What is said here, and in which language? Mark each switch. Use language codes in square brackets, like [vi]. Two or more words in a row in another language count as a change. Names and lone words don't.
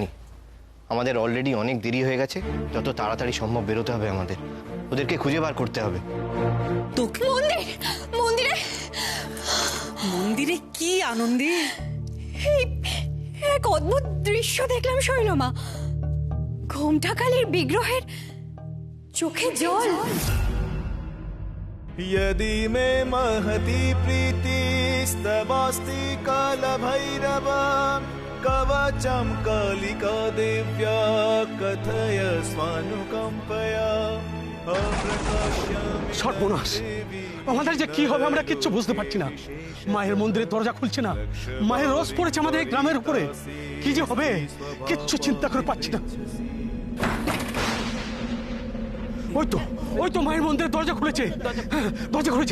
[bn] আমাদের অলরেডি অনেক দেরি হয়ে গেছে, যত তাড়াতাড়ি সম্ভব বেরোতে হবে আমাদের, ওদেরকে খুঁজে বার করতে হবে। তোকে মন্দিরে মন্দিরে কি আনন্দে এক অদ্ভুত দৃশ্য দেখলাম শৈলমা। ঘোমটাকালীর বিগ্রহের চোখে জল। [sa] यदि मे महती प्रीतिस्तवास्ति कालभैरव कवचं कालिका दिव्या कथय स्वानुकम्पया [bn] সর্বনাশ, আমাদের যে কি হবে আমরা কিচ্ছু বুঝতে পারছি না। মায়ের মন্দিরের দরজা খুলছে না, মায়ের রোজ পড়েছে আমাদের এই গ্রামের উপরে। কি যে হবে কিচ্ছু চিন্তা করে পাচ্ছি না। ওই তো মায়ের মন্দিরের দরজা খুলেছে, দরজা খুলেছে।